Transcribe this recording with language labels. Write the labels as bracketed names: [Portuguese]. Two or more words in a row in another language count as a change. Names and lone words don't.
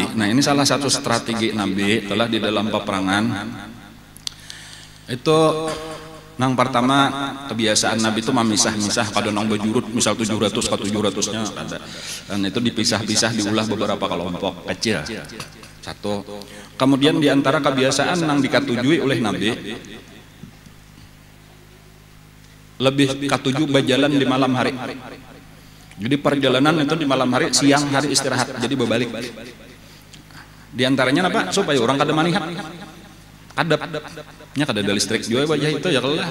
[Indonesian] Nah, ini salah satu strategi Nabi telah di dalam peperangan. [Banjar] Itu nang pertama kebiasaan Nabi itu memisah-misah pada nang bejurut, misal 700 ke 700-nya ada. Dan itu dipisah-pisah, diulah beberapa kelompok kecil. Satu. Kemudian di antara kebiasaan nang dikatujui oleh Nabi, lebih katuju berjalan di malam hari. [Indonesian] Jadi perjalanan itu di malam hari, siang hari istirahat, jadi berbalik. Di antaranya apa? [Banjar] Supaya orang kada manihat. Kadapnya kada ada listrik juga wajah itu ya kelah.